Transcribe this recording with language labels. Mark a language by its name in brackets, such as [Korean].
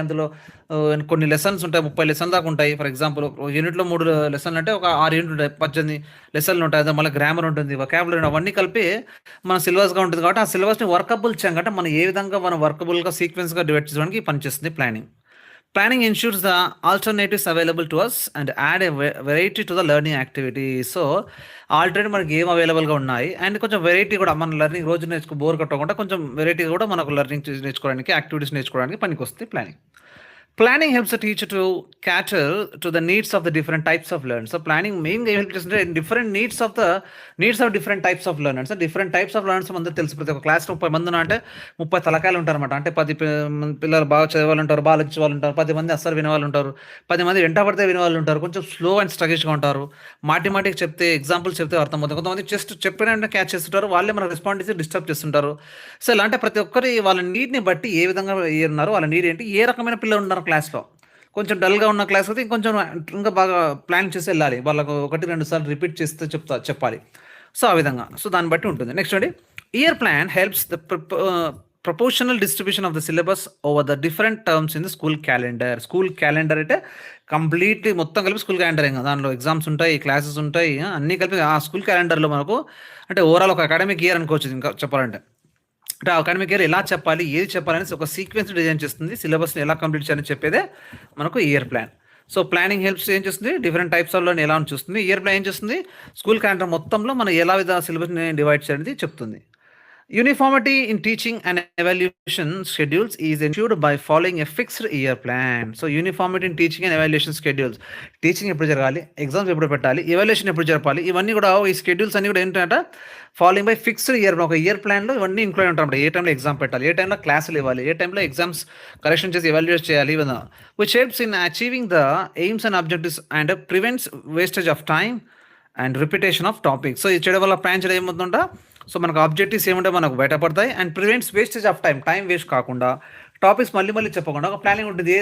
[Telugu] అందులో కొన్ని లెసన్స్ ఉంటాయి, 30 లెసన్ దాకా ఉంటాయి. ఫర్ ఎగ్జాంపుల్ యూనిట్లో 3 లెసన్లు అంటే ఒక 6 యూనిట్లు ఉంటాయి, 18 లెసన్లు ఉంటాయి. అదే మళ్ళీ గ్రామర్ ఉంటుంది, వొకాబులరీ అవన్నీ కలిపి మన సిలబస్గా ఉంటుంది. కాబట్టి ఆ సిలబస్ని వర్కబుల్ చంక్ అంటే మనం ఏ విధంగా మనం వర్కబుల్గా సీక్వెన్స్గా డివైడ్ చేసుకోవడానికి పనిచేస్తుంది planning. [English] Planning ensures the alternatives available to us and add a variety to the learning activity. [Telugu] So already మనకి ఏం అవైలబుల్గా ఉన్నాయి అండ్ కొంచెం వెరైటీ కూడా మన లెర్నింగ్ రోజు బోర్ కొట్టకుండా కొంచెం వెరైటీ కూడా మనకు లెర్నింగ్ నేర్చుకోవడానికి, యాక్టివిటీస్ నేర్చుకోవడానికి పనికి వస్తుంది planning. [English] Planning helps the teacher to cater to the needs of the different types of learners. So planning [Telugu] మెయిన్గా ఏం హెల్ప్ చేస్తుంటే [English] different needs of different types of learners. So different types of learners [Telugu] అందరూ తెలుసు. ప్రతి ఒక్క క్లాస్లో 30 మంది అంటే 30 తలకాయలు ఉంటారన్నమాట. అంటే 10 పిల్లలు బాగా చదివేవాళ్ళు ఉంటారు, బాగా వచ్చే వాళ్ళు ఉంటారు, 10 మంది అస్సలు వినేవాళ్ళు ఉంటారు, 10 మంది వెంట పడితే వినేవాళ్ళు ఉంటారు, కొంచెం స్లో అండ్ స్ట్రగిష్గా ఉంటారు. మాటికి చెప్తే ఎగ్జాంపుల్స్ చెప్తే అర్థమవుతుంది. కొంతమంది జస్ట్ చెప్పిన వెంటనే క్యాచ్ చేస్తుంటారు, వాళ్ళే మనకు రెస్పాండ్ చేసి డిస్టర్బ్ చేస్తుంటారు. సో ఇలా అంటే ప్రతి ఒక్కరి వాళ్ళ నీడ్ని బట్టి ఏ విధంగా ఉన్నారు, వాళ్ళ నీడ్ ఏంటి, ఏ రకమైన పిల్లలు ఉన్నారు క్లాస్లో. కొంచెం డల్గా ఉన్న క్లాస్ అయితే ఇంకొంచెం ఇంకా బాగా ప్లాన్ చేసి వెళ్ళాలి, వాళ్ళకు 1-2 సార్లు రిపీట్ చేస్తే చెప్పాలి. సో ఆ విధంగా దాన్ని బట్టి ఉంటుంది. నెక్స్ట్ అండి, [English] Year plan helps the proportional distribution of the syllabus over the different terms in the school calendar. [Telugu] School calendar అంటే కంప్లీట్లీ మొత్తం కలిపి స్కూల్ క్యాలెండర్ ఇంకా దానిలో ఎగ్జామ్స్ ఉంటాయి, క్లాసెస్ ఉంటాయి, అన్నీ కలిపి ఆ స్కూల్ క్యాలెండర్లో మనకు అంటే ఓవరాల్ ఒక అకాడమిక్ ఇయర్ అనుకోవచ్చు. ఇంకా చెప్పాలంటే అంటే అకాడమిక్ ఇయర్ ఎలా చెప్పాలి, ఏది చెప్పాలని ఒక సీక్వెన్స్ డిజైన్ చేస్తుంది, సిలబస్ని ఎలా కంప్లీట్ చేయాలని చెప్పేదే మనకు year plan. So planning helps ఏం చేస్తుంది, డిఫరెంట్ టైప్స్ ఆఫ్ లెర్నింగ్ ఎలా చూస్తుంది. ఇయర్ ప్లాన్ ఏం చేస్తుంది, స్కూల్ క్యాలెండర్ మొత్తంలో మనం ఎలా విధంగా సిలబస్ని డివైడ్ చేయాలని చెప్తుంది. [English] Uniformity in teaching and evaluation schedules is ensured by following a fixed year plan. So uniformity in teaching and evaluation schedules. [Telugu] Teaching ఎప్పుడు జరగాలి, ఎగ్జామ్స్ ఎప్పుడు పెట్టాలి, ఎవాల్యుయేషన్ ఎప్పుడు జరపాలి, ఇవన్నీ కూడా ఈ షెడ్యూల్స్ అన్ని కూడా ఏంటంటే [English] Following by fixed year. [Telugu] ఒక ఇయర్ ప్లాన్లో ఇవన్నీ ఇంక్లూడ్ ఉంటాయి. ఏ టైంలో ఎగ్జామ్ పెట్టాలి, ఏ టైంలో క్లాసులు ఇవ్వాలి, ఏ టైంలో ఎగ్జామ్స్ కరెక్షన్ చేసి ఎవాల్యుయేట్ చేయాలి, [English] Which helps in achieving the aims and objectives and prevents wastage of time and repetition of topics. [Telugu] So ఇది చేయడం వల్ల ప్లాన్ చేయడం ఏమవుతుందా, సో మనకు ఆబ్జెక్టివ్స్ ఏముంటే మనకు బయటపడతాయి [English] and prevents wastage of time [Telugu] waste కాకుండా, టాపిక్స్ మళ్ళీ చెప్పకుండా ఒక ప్లానింగ్ ఉంటుంది.